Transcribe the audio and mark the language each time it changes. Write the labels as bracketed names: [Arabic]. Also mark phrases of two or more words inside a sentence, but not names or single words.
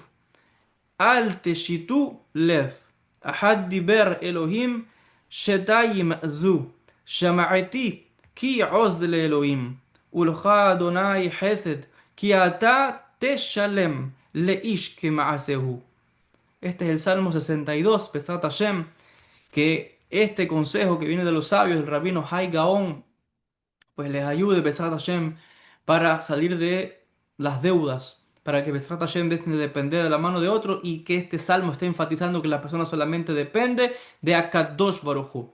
[Hebrew] אל תשיתו לב. אחד דיבר אלוהים, שתיים זו. שמעתי כי עוז לאלוהים. ולך אדוני חסד, כי אתה תשלם לאיש כמעשהו. [Spanish] Este es el Salmo 62, [Hebrew] בעזרת השם, [Spanish] que este consejo que viene de los sabios, el rabino Hai Gaon, pues les ayude, [Hebrew] בעזרת השם, [Spanish] para salir de las deudas, para que [Hebrew] בעזרת השם [Spanish] dejen de depender de la mano de otro y que este salmo esté enfatizando que la persona solamente depende de [Hebrew] הקדוש ברוך הוא.